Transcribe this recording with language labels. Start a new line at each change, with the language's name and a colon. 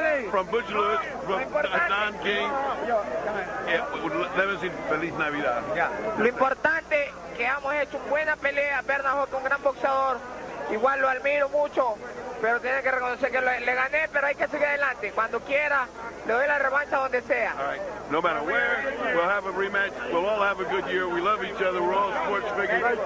English: From Butch Lewis, from Don King. Let me say
Spanish: Feliz Navidad. Lo importante que hemos hecho buena pelea. Berna es un gran boxeador. Igual lo admiro mucho. Pero tiene que reconocer que le gané, pero hay que seguir adelante. Cuando quiera, le doy la revancha donde sea.
English: All right. No matter where, we'll have a rematch. We'll all have a good year. We love each other. We're all sports figures.